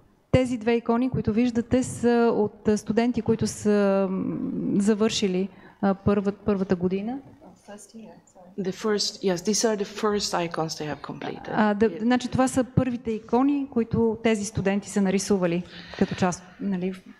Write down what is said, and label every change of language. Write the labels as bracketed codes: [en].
[bg] Тези две икони, които виждате, са от студенти, които са завършили първата година. [en] The first, yes, these are the first icons they have completed. [bg] Значи това са първите икони, които тези студенти са нарисували като част, нали,